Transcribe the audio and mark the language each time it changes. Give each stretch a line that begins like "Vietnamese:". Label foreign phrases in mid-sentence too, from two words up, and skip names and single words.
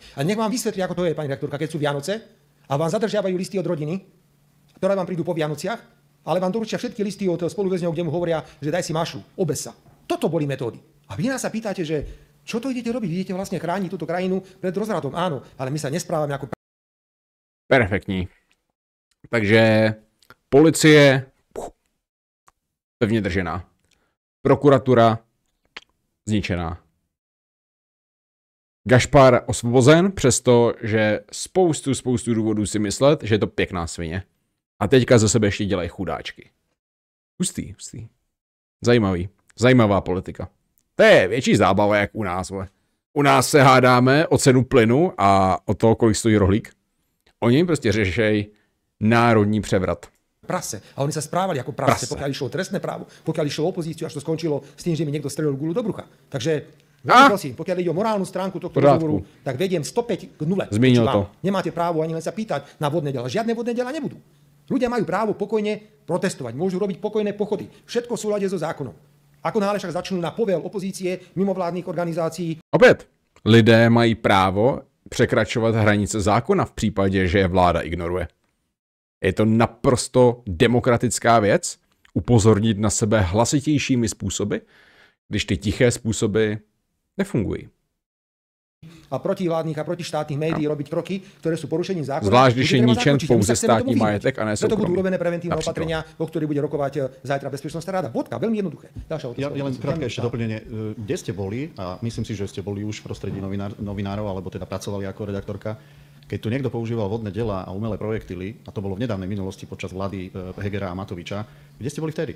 Slovak: A nech vám vysvetlí, ako to je, pani redaktorka, keď sú Vianoce a vám zadržiavajú listy od rodiny, ktoré vám prídu po Vianociach, ale vám doručia všetky listy od spoluväzňov, kde mu hovoria, že daj si mašu, obes sa. Toto boli metódy. A vy nás sa pýtate, že čo to idete robiť? Vy idete vlastne chrániť túto krajinu pred rozvratom. Áno, ale my sa nesprávame ako...
Czech: Perfektní. Takže policie pevně držená. Prokuratura zničená. Gašpar osvobozen, přestože spoustu důvodů si myslet, že je to pěkná svině. A teďka ze sebe ještě dělají chudáčky. Hustý. Zajímavá politika. To je větší zábava, jak u nás. U nás se hádáme o cenu plynu a o to, kolik stojí rohlík. Oni prostě řešejí národní převrat. Prase.
Slovak: A oni sa správali ako prase, pokiaľ išlo trestné právo, pokiaľ išlo opozíciu, až to skončilo s tým, že mi niekto strelil guľu do brucha. Takže prosím, pokiaľ ide o morálnu stránku tohto rozhovoru, tak vediem 105 k 0.
Czech: Zmínil to.
Slovak: Nemáte právo ani len sa pýtať na vodné diela. Žiadne vodné diela nebudú. Ľudia majú právo pokojne protestovať, môžu robiť pokojné pochody. Všetko v súlade so zákonom. Ako náhle však začnú na povel opozície, mimovládnych organizácií.
Czech: Opět, lidé mají právo překračovat hranice zákona v případě, že je vláda ignoruje. Je to naprosto demokratická věc, upozornit na sebe hlasitějšími způsoby, když ty tiché způsoby nefungují.
Slovak: A protivládnych a protištátnych médií robiť kroky, ktoré sú porušením zákona.
Czech: Zvlášť, když je ničen pouze státní majetek a ne soukromý.
Slovak: Preto budú urobené preventívne opatrenia, o ktorých bude rokovať zajtra Bezpečnostná rada. Bodka, veľmi jednoduché. Ja len krátke ešte doplnenie. Kde ste boli, a myslím si, že ste boli už v prostredí novinárov, alebo teda pracovali ako redaktorka, keď tu niekto používal vodné delá a umelé projektily, a to bolo v nedávnej minulosti počas vlády Hegera a Matoviča, kde ste boli vtedy?